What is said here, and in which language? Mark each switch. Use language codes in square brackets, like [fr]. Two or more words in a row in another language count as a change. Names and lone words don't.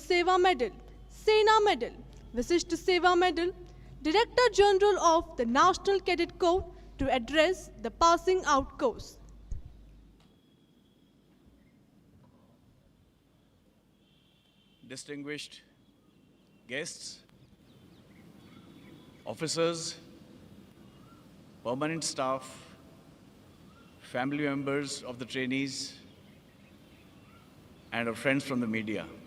[en] Seva Medal, Sena Medal, Visishta Seva Medal, Director General of the National Cadet Corps to address the passing out course. Distinguished guests, officers, permanent staff, family members of the trainees, and our friends from the media.